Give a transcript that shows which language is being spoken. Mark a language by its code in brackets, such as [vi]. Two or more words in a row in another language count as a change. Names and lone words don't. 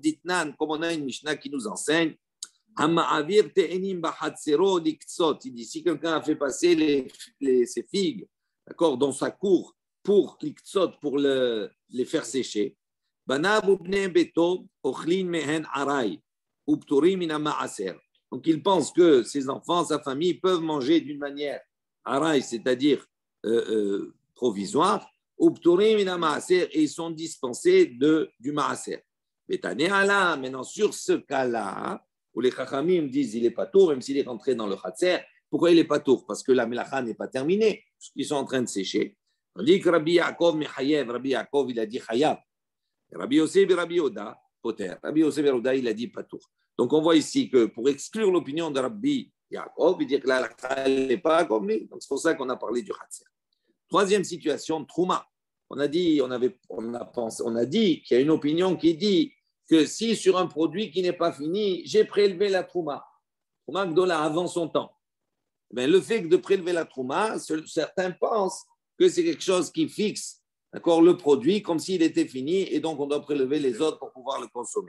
[fr] Ditnan, comme on a une Mishnah qui nous enseigne, il dit si quelqu'un a fait passer ses figues, d'accord, dans sa cour pour les faire sécher, donc il pense que ses enfants, sa famille peuvent manger d'une manière aray, c'est-à-dire provisoire, et ils sont dispensés du maaser. Maintenant, sur ce cas-là, où les chachamim disent il n'est pas tour, même s'il est rentré dans le khatser, pourquoi il n'est pas tour? Parce que la melacha n'est pas terminée, parce qu'ils sont en train de sécher. On dit que Rabbi Yaakov mechayev, Rabbi Yaakov il a dit chayav. Rabbi Yosef et Rabbi Yoda, poter. Rabbi Yosef et Yoda, il a dit pas tour. Donc on voit ici que pour exclure l'opinion de Rabbi Yaakov, il dit que la melacha n'est pas comme lui. Donc c'est pour ça qu'on a parlé du khatser. Troisième situation, Trouma. On a dit qu'il y a une opinion qui dit que si sur un produit qui n'est pas fini, j'ai prélevé la [he] תרומה גדולה [fr] avant son temps, bien, le fait de prélever la Trouma, certains pensent que c'est quelque chose qui fixe, d'accord, le produit comme s'il était fini et donc on doit prélever les autres pour pouvoir le consommer.